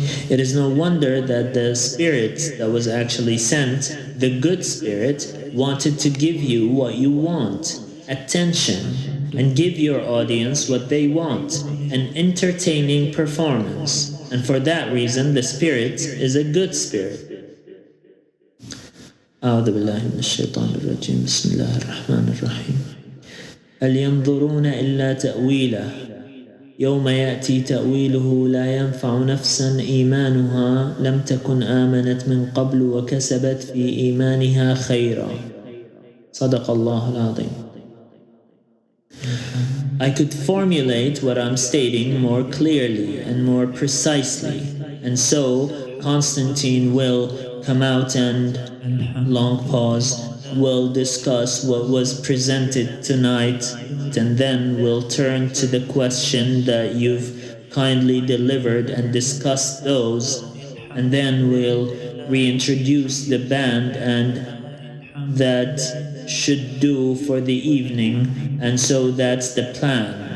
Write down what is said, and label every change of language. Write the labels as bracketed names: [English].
[English] It is no wonder that the spirit that was actually sent, the good spirit, wanted to give you what you want, attention, and give your audience what they want, an entertaining performance. And for that reason, the spirit is a good spirit. [Arabic] أعوذ بالله من الشيطان الرجيم بسم الله الرحمن الرحيم هل ينظرون إلا تأويله يوم يأتي تأويله لا ينفع نفسا إيمانها لم تكن آمنت من قبل وكسبت في إيمانها خيرا صدق الله العظيم. [English] I could formulate what I'm stating more clearly and more precisely, and so Constantine will come out and, long pause, will discuss what was presented tonight, and then we'll turn to the question that you've kindly delivered and discuss those, and then we'll reintroduce the band, and that should do for the evening, and so that's the plan.